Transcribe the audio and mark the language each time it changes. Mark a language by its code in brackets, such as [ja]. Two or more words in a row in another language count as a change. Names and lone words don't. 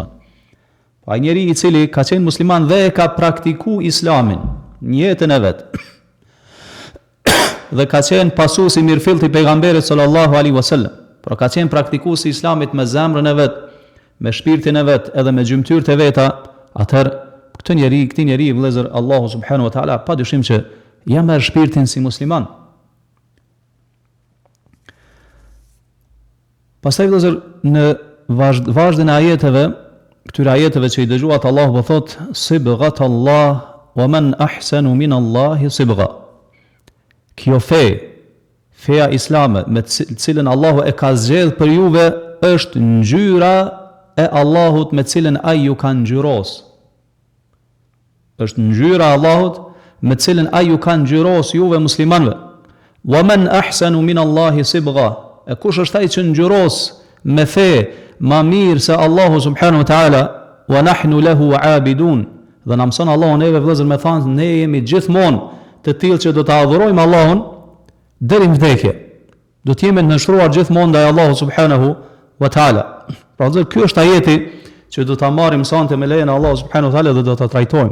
[sq] Ai njeri i cili ka qenë musliman dhe e ka praktikuar islamin në jetën e vet, dhe ka qenë pasues i mirëfillt i pejgamberit [ar] صلى الله عليه وسلم, [sq] por ka qenë praktikues i islamit me zemrën e vet, me shpirtin e vet, edhe me gjymtyrët e veta, atëherë këtij njeri vëllezër Allahu [ar] سبحانه وتعالى [sq] padyshim që ja merr shpirtin si musliman. Pastaj vëllezër në vazhdimin e ajeteve, këtyre ajeteve që i dëgjuat, Allahu po thot: [ar] "صبغة الله ومن أحسن من الله صبغة." [sq] Kjo feja islame me cilën Allahu e ka zgjedhur për juve është ngjyra e Allahut me cilën ai ju ka ngjyros. Është ngjyra e Allahut me cilën ai ju ka ngjyros juve muslimanëve. [ar] "ومن أحسن من الله صبغة." [sq] E kush është ai që ngjyros me fe ma mirë se Allahu [ar] سبحانه وتعالى? "ونحن له عابدون." [sq] Dhe na mëson Allahu neve vëllezër me thanë, ne jemi gjithmonë të tillë që do të adhurojmë Allahun deri në vdekje. Do të jemi nënshtruar gjithmonë ndaj Allahu [ar] سبحانه وتعالى. [sq] Pra vëllezër, ky është ajeti që do ta marrim sonte me lejen e Allahu [ar] سبحانه وتعالى [sq] dhe do ta trajtojmë.